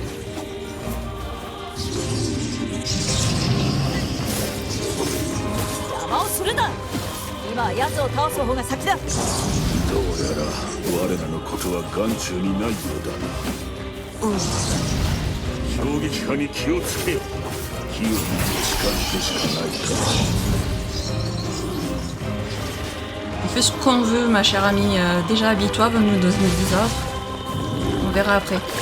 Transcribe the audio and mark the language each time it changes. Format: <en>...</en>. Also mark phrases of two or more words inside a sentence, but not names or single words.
<ja>邪魔をするな。今は奴を倒す方が先だ。どうやら我らのことは眼中にないようだな。衝撃波に気をつけよ。火を見つかってしかないか。</ja> <fr>On fait ce qu'on veut, ma chère amie. Déjà, habille-toi, va nous donner des ordres. On verra après.</fr>